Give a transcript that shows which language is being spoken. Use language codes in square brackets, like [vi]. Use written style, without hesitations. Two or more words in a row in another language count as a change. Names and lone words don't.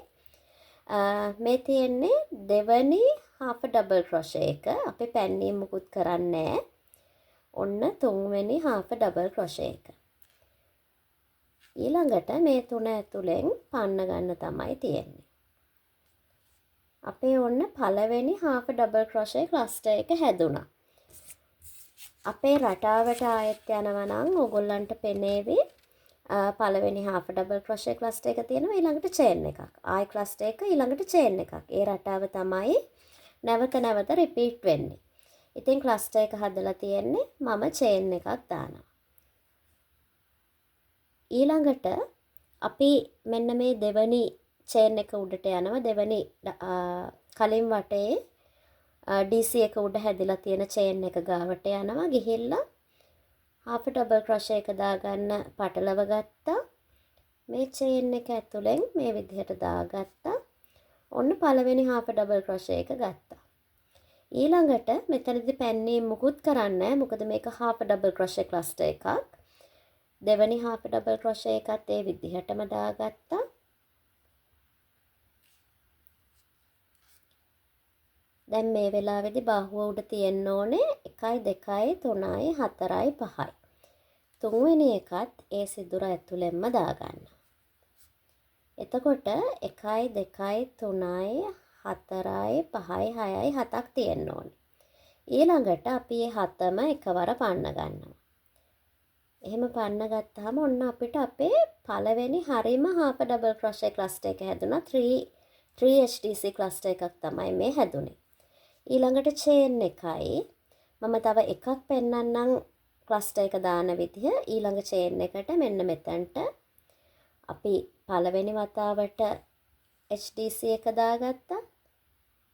[si] මේ තියෙන්නේ දෙවනි [en] half double crochet [si] එක. අපි පැන්නින් මුකුත් කරන්නේ නැහැ. ඔන්න තුන්වෙනි [en] half double crochet [si] එක. ඊළඟට මේ තුන ඇතුලෙන් පන්න ගන්න තමයි තියෙන්නේ. අපේ ඔන්න පළවෙනි [en] half double crochet cluster [si] එක හැදුනා. අපේ රටාවට ආයෙත් යනවා නම් ඕගොල්ලන්ට පෙනේවි පළවෙනි [en] half double crochet cluster [si] එක තියෙනවා ඊළඟට chain එකක්. ආයි cluster එක ඊළඟට chain එකක්. ඒ රටාව තමයි නැවත repeat වෙන්නේ. ඉතින් cluster එක හදලා තියෙන්නේ මම chain එකක් දානවා. ඊළඟට අපි මෙන්න මේ දෙවනි chain එක උඩට යනවා. දෙවනි කලින් වටේ DC එක උඩ හැදිලා තියෙන chain එක ගාවට යනවා. ගිහිල්ලා [en] half double crochet [si] එක දාගන්න පටලව ගත්තා. මේ chain එක ඇතුලෙන් මේ විදිහට දාගත්තා. ඔන්න පළවෙනි [en] half double crochet [si] එක ගත්තා. ඊළඟට මෙතනදී පැන්නේ මුකුත් කරන්නේ නැහැ. මොකද මේක [en] half double crochet cluster [si] එකක්. දෙවනි [en] half double crochet [si] එකත් ඒ විදිහටම දාගත්තා. දැන් මේ වෙලාවේදී බාහුව උඩ තියෙන්න ඕනේ 1 2 3 4 5යි. තුන්වෙනි එකත් ඒ සිදුර ඇතුළෙන්ම දාගන්න. එතකොට 1 2 3 4 5 6යි 7ක් තියෙන්න ඕනේ. ඊළඟට අපි මේ 7ම එකවර පන්න ගන්නවා. එහෙම පන්න ගත්තාම ඔන්න අපිට අපේ පළවෙනි හරිම [en] half double crochet cluster [si] එක හැදුනා. 3 [en] HTC cluster [si] එකක් තමයි මේ හැදුනේ. ඊළඟට chain එකයි මම තව එකක් පෙන්නන්නම් cluster එක දාන විදිහ. ඊළඟ chain එකට මෙන්න මෙතනට අපි පළවෙනි වතාවට HTC එක දාගත්තා.